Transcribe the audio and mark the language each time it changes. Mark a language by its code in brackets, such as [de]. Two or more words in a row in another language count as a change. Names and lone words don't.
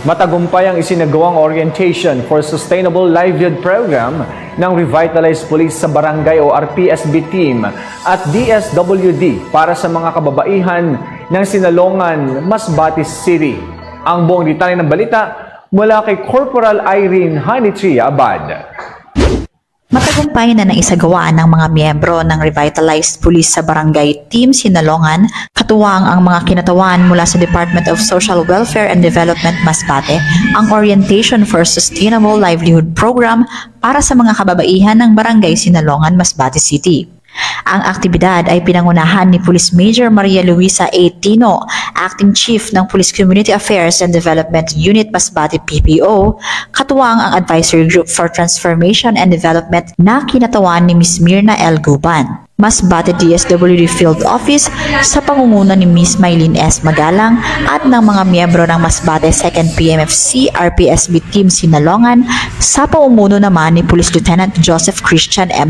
[tl] Matagumpay ang isinagawang Orientation for Sustainable Livelihood Program ng Revitalized Police sa Barangay o RPSB Team at DSWD para sa mga kababaihan ng Sinalongan, Masbate City. Ang buong detalye ng balita mula kay Corporal Irene Hanitria Abad. Matagumpay na naisagawa ng mga miyembro ng Revitalized Police sa Barangay Team Sinalongan, katuwang ang mga kinatawan mula sa Department of Social Welfare and Development Masbate, ang Orientation for Sustainable Livelihood Program para sa mga kababaihan ng Barangay Sinalongan, Masbate City. Ang aktibidad ay pinangunahan ni Police Major Maria Luisa A. Tino, Acting Chief ng Police Community Affairs and Development Unit Masbate PPO, katuwang ang Advisory Group for Transformation and Development na kinatawan ni Ms. Mirna L. Guban. Masbate DSWD Field Office sa pangunguna ni Ms. Maylene S. Magalang at ng mga miyembro ng Masbate 2nd PMFC RPSB Team Sinalongan sa pamumuno naman ni Police Lieutenant Joseph Christian M.